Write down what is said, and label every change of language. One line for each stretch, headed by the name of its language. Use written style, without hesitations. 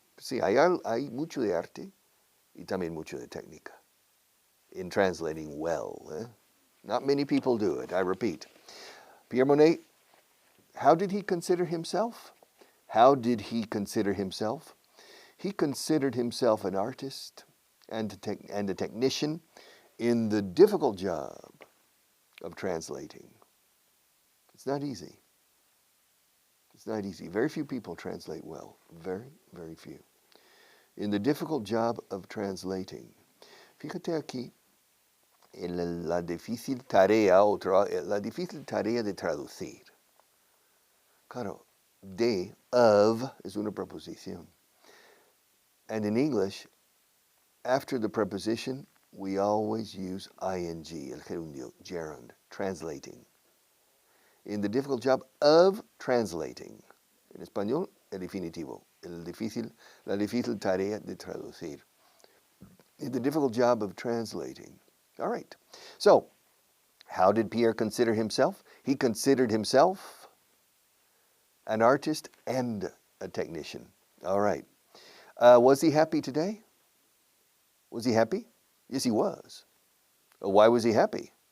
Spanish: Sí, hay mucho de arte y también mucho de técnica
English: in translating well. Not many people do it, I repeat. Pierre Monet, how did he consider himself? How did he consider himself? He considered himself an artist and a technician in the difficult job of translating. It's not easy. It's not easy. Very few people translate well. Very, very few. In the difficult job of translating.
Spanish: Fíjate aquí en la difícil tarea de traducir. Claro, of es una preposición.
English: And in English, after the preposition, we always use ing,
Spanish: el gerundio,
English: gerund, translating. In the difficult job of translating.
Spanish: En español, el definitivo, la difícil tarea de traducir.
English: In the difficult job of translating. All right. So, how did Pierre consider himself? He considered himself an artist and a technician. All right. Was he happy today? Was he happy? Yes, he was. Why was he happy?